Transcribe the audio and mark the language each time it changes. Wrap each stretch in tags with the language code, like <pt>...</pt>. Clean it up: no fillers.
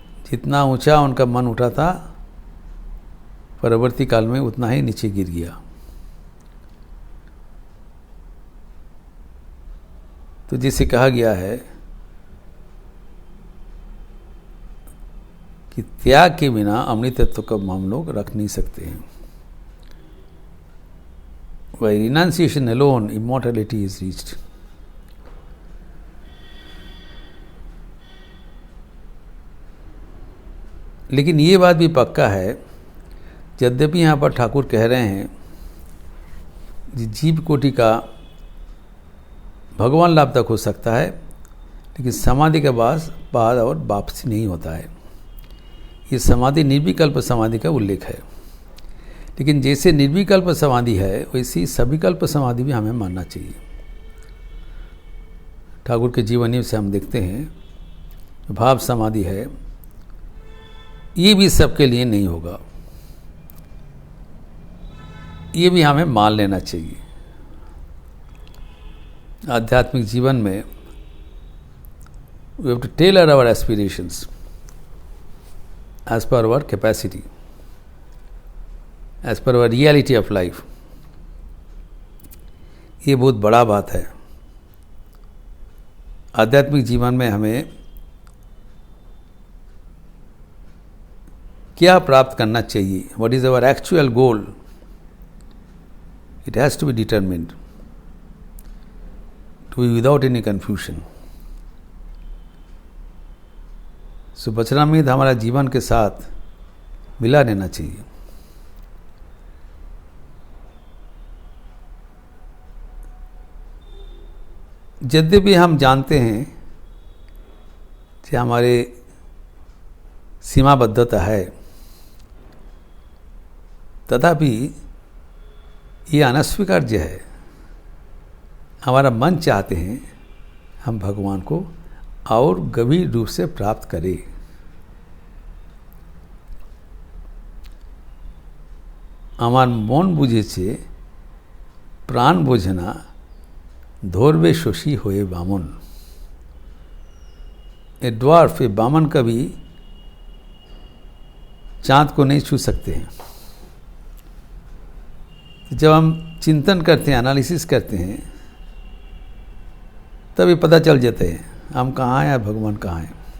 <hi>जितना ऊंचा उनका मन उठा था, परवर्ती काल में उतना ही नीचे गिर गया। तो जिसे कहा गया है कि त्याग के बिना अमृतत्व को हम लोग रख नहीं सकते हैं।</hi> <en>By renunciation alone, immortality is reached.</en> <hi>लेकिन ये बात भी पक्का है, यद्यपि यहाँ पर ठाकुर कह रहे हैं जीव कोटि का भगवान लाभ तक हो सकता है, लेकिन समाधि के बाद और वापसी नहीं होता है। ये समाधि निर्विकल्प समाधि का उल्लेख है। लेकिन जैसे निर्विकल्प समाधि है वैसी सविकल्प समाधि भी हमें मानना चाहिए। ठाकुर के जीवनी से हम देखते हैं भाव समाधि है, ये भी सबके लिए नहीं होगा, ये भी हमें मान लेना चाहिए। आध्यात्मिक जीवन में</hi> <en>we have to tailor our aspirations as per our capacity, as per our reality of life।</en> <hi>ये बहुत बड़ा बात है। आध्यात्मिक जीवन में हमें क्या प्राप्त करना चाहिए,</hi> <en>what is our actual goal, it has to be determined, to be without any confusion।</en> <hi>सो वचनामृत हमारा जीवन के साथ मिला रहना चाहिए। यद्यपि हम जानते हैं कि हमारे सीमाबद्धता है, तथापि ये अनस्वीकार्य है। हमारा मन चाहते हैं हम भगवान को और गंभीर रूप से प्राप्त करें।</hi> <bn>আমার মন বুঝেছে প্রাণ বোঝে না ধরবে শশী হয়ে বামন।</bn> <en>a dwarf,</en> <hi>ए बामन कभी चाँद को नहीं छू सकते हैं। जब हम चिंतन करते हैं, एनालिसिस करते हैं, तभी पता चल जाते हैं हम कहाँ हैं, भगवान कहाँ हैं।</hi>